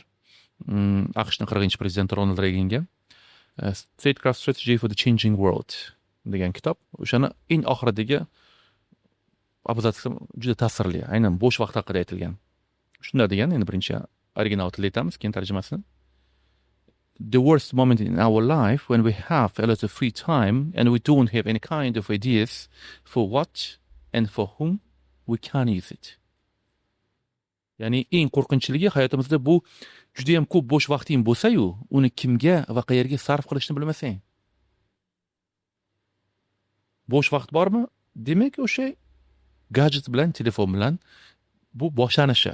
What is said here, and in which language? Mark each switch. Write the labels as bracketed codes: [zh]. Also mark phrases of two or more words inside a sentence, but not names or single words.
[uz] AQShning 40-prezidenti Ronald Reaganga Statecraft Strategy for the Changing World degan kitob. O'shani eng oxiridagi abzatsi juda ta'sirli. Aynan bo'sh vaqt haqida aytilgan. Shunda degan, endi birinchi original tilda aytamiz, keyin tarjimasini. [en] The worst moment in our life when we have a lot of free time and we don't have any kind of ideas for what and for whom we can use it. [uz] Ya'ni eng qo'rqinchligi hayotimizda bu juda ham ko'p bo'sh vaqting bo'lsa-yu, uni kimga va qayerga sarf qilishni bilmasang. Bo'sh vaqt bormi? Demak, o'sha gadjet bilan, telefon bilan bu boshlanishi.